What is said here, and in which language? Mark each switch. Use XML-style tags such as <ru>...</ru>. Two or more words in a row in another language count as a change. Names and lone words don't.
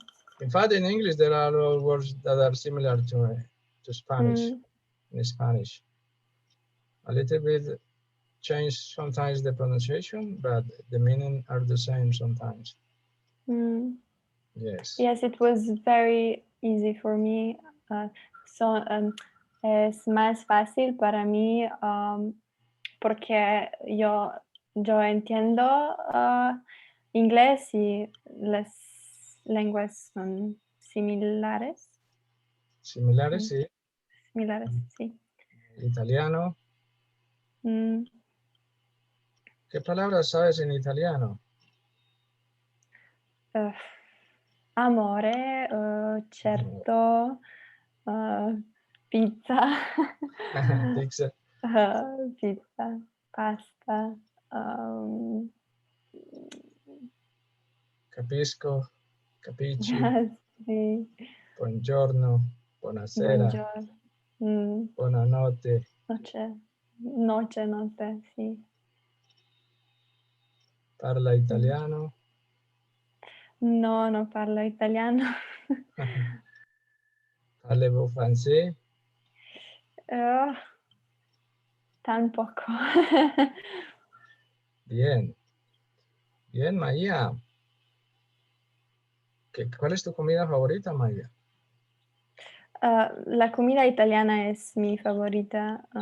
<en>In fact, in English, there are all words that are similar to Spanish, in Spanish. A little bit change sometimes the pronunciation, but the meaning are the same sometimes. mm. Yes. Yes, it was very easy for me.</en> <es>Es más fácil para mí porque yo entiendo inglés y las lenguas son similares. Similares, sí. Similares, sí. Italiano. Mm, ¿Qué palabras sabes en italiano?</es> <it>amore, certo, pizza, Pizza, pizza, pasta, capisco, capisci, sì, buongiorno, buonasera, buongiorno, mm, buonanotte. notte, sì. Parla italiano. No, non parlo italiano.</it> <fr>Parlez-vous français?</fr> <es>Oh, tan poco. Bien. Bien, María. ¿Cuál es tu comida favorita, María? La comida italiana es mi favorita.</es>